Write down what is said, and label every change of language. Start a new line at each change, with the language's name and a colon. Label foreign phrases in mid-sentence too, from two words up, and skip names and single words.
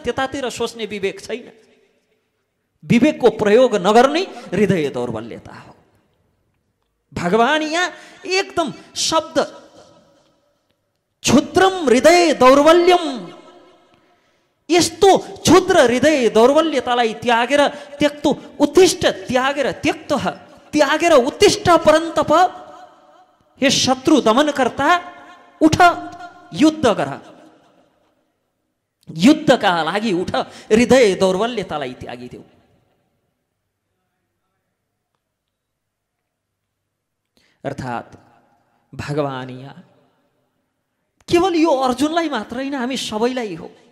Nepali: त्यतातिर सोच्ने विवेक छैन। विवेकको प्रयोग नगर्ने हृदय दौर्बल्यता हो। भगवान यहाँ एकदम शब्द
Sanskrit: क्षुद्रम हृदय दौर्बल्यम,
Nepali: यस्तो क्षुद्र हृदय दौर्बल्यतालाई त्यागेर
Sanskrit: त्यक्तो उत्तिष्ठ,
Nepali: त्यागेर
Sanskrit: उत्तिष्ठ परन्तप,
Nepali: हे शत्रु दमनकर्ता उठ, युद्ध गर, युद्धका लागि उठ, हृदय दौर्बल्यतालाई त्यागिदेऊ। अर्थात् भगवान यहाँ केवल यो अर्जुनलाई मात्र होइन, हामी सबैलाई हो।